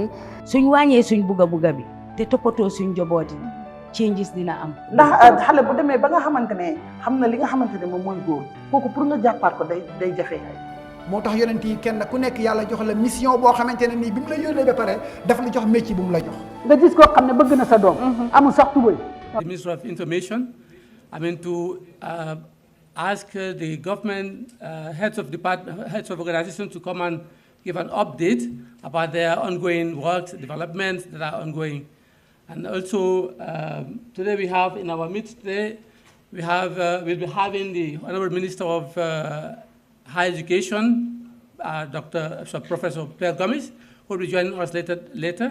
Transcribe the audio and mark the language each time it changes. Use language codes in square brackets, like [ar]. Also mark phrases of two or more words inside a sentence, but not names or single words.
[wo] suñ wàññee suñ bugga bi te toppatoo suñ njaboot yi changes dina am. ndax xale bu demee ba nga xamante ne xam na li nga xamante ne moom mooy góor kooku pour nga jàppaat ko day jafe. moo tax yonent yi kenn ku nekk yàlla jox la mission boo xamante ne nii bi mu la yónnee ba pare daf la jox métier bu mu la jox. nga gis koo xam ne bëgg na sa doom. amul sax tubay. [en] The Minister of Information, to ask the government heads of organizations to come and give an update about their ongoing works, developments that are ongoing. And also, today we have in our midst today, we'll be having the Honorable Minister of Higher Education, Professor Pierre Gomes, who will be joining us later.